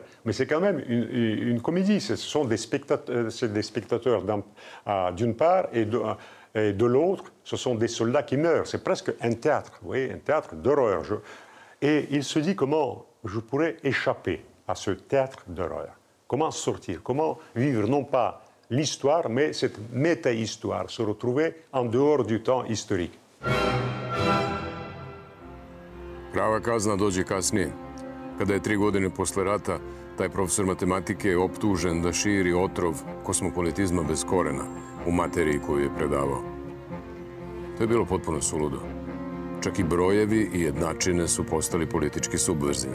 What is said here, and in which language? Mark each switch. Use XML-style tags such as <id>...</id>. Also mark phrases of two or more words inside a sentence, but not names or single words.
<fr>Mais c'est quand même une comédie. Ce sont des spectateurs d'une part et de l'autre, ce sont des soldats qui meurent. C'est presque un théâtre, vous voyez, un théâtre d'horreur. Et il se dit comment je pourrais échapper à ce théâtre d'horreur. Comment sortir, comment vivre non pas l'histoire, mais cette méta-histoire, se retrouver en dehors du temps historique.</fr> <sr>Prava kazna dođe kasnije. Kada je 3 godine posle rata, taj profesor matematike je optužen da širi otrov kosmopolitizma bez korena u materiji koju je predavao. To je bilo potpuno suludo. Čak i brojevi i jednačine su postali politički subverzivni.</sr>